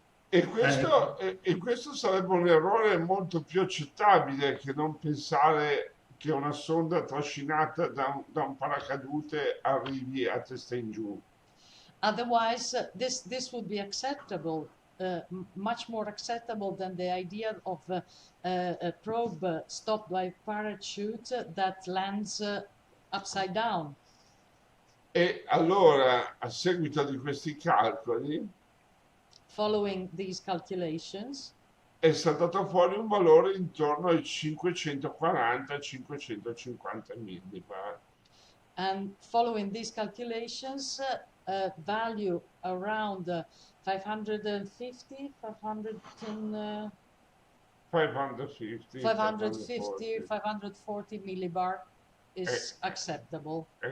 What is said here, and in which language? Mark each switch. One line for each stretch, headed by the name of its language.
Italian: E questo sarebbe un errore molto più accettabile che non pensare che una sonda trascinata da un paracadute arrivi a testa in giù.
English: Otherwise, this would be acceptable, much more acceptable than the idea of a probe stopped by parachute that lands upside down.
Italian: E allora, a seguito di questi calcoli,
English: Following these calculations,
Italian: è saltato fuori un valore intorno ai 540-550 millibar.
English: and following these calculations, value around 550, 540 millibar is acceptable.